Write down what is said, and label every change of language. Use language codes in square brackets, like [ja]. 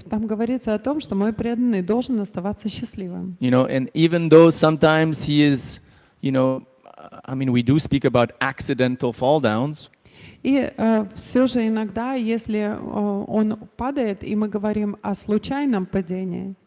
[ru] Там говорится о том, что мой преданный должен оставаться счастливым. [en] And even though sometimes he is, we do speak about accidental fall downs. [ru] И все же иногда, если он падает, и мы говорим о случайном падении,